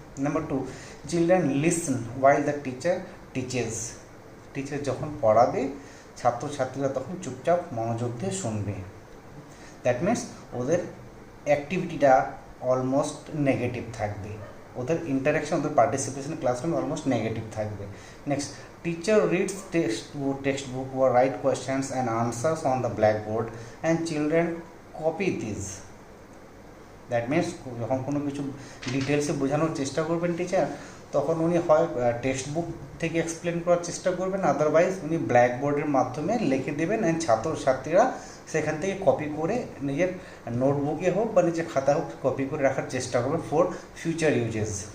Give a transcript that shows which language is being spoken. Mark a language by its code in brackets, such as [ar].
[en] Number 2, children listen while the teacher teaches. [bn] Teacher যখন পড়াবে ছাত্রছাত্রীরা তখন চুপচাপ মনোযোগ দিয়ে শুনবে। [en] that means [bn] ওদের অ্যাক্টিভিটিটা অলমোস্ট নেগেটিভ থাকবে, ওদের ইন্টারাকশন, ওদের পার্টিসিপেশন ক্লাসরুমে অলমোস্ট নেগেটিভ থাকবে। [en] Next, teacher reads text book or write questions and answers on the blackboard and children copy these. That means [bn] যখন কোনো কিছু ডিটেলসে বোঝানোর চেষ্টা করবেন টিচার, তখন উনি হয় টেক্সট বুক থেকে এক্সপ্লেন করার চেষ্টা করবেন, আদারওয়াইজ উনি ব্ল্যাকবোর্ডের মাধ্যমে লিখে দেবেন, অ্যান্ড ছাত্রছাত্রীরা সেখান থেকে কপি করে নিজের নোটবুকে হোক বা নিজের খাতা হোক কপি করে রাখার চেষ্টা করবে [en] For future uses.